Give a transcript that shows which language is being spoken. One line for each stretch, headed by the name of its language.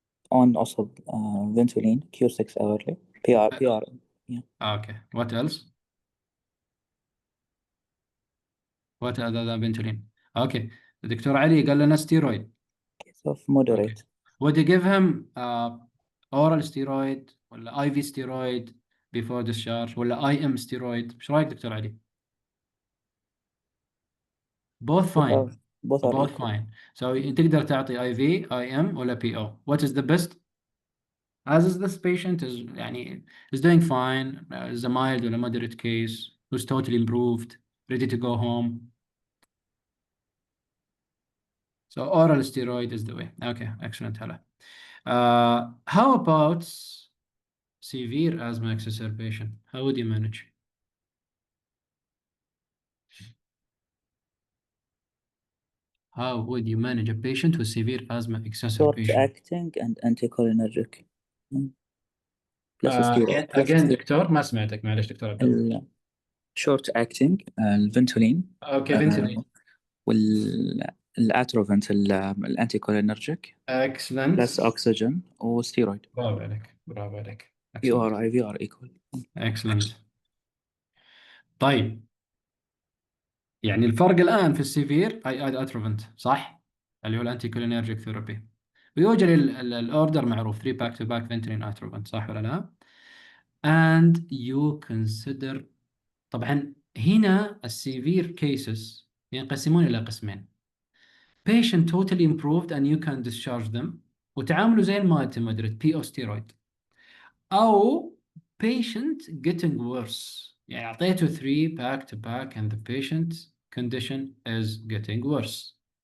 English: also Ventolin, Q6 hourly, PR. Yeah. Okay, what else? What other than Ventolin? Okay,
Arabic: الدكتور علي قال لنا
English: steroid. Case of moderate. Okay. Would you give him oral steroid ولا IV steroid before discharge ولا IM steroid؟
Arabic: ايش رايك دكتور علي؟
English: Both fine. Both are fine. So
Arabic: تقدر تعطي
English: IV, IM ولا PO. What is the best? As is this patient is doing fine, is a mild or a moderate case, who's totally improved, ready to go home. So oral steroid is the way. Okay, excellent. Hala. How about severe asthma exacerbation? How would you manage? How would you manage a patient with severe asthma exacerbation? Short-acting and anticholinergic. Plus steroid.
Arabic: Again دكتور ما سمعتك معلش دكتور عبد الله. Short-acting الفنتولين.
English: Okay, Ventolin.
Arabic: والاتروفنت الانتيكولينرجيك.
English: Excellent. Plus oxygen وستيرويد.
Arabic: برافو عليك برافو عليك.
English: VR equal. Excellent.
Arabic: طيب يعني الفرق الآن في السيفير اتروفنت صح؟ اللي هو الانتي كولينرجيك ثيرابي. ويوجد الاوردر معروف 3 باك تو باك فنترين اتروفنت صح ولا لا؟
English: and you consider
Arabic: طبعا هنا السيفير كيسز ينقسمون إلى قسمين.
English: patient totally improved and you can discharge them
Arabic: وتعاملوا زي المايلد
English: to moderate PO steroid أو patient getting worse
Arabic: يعني أعطيته
English: 3 back to back and the patient's condition is getting worse.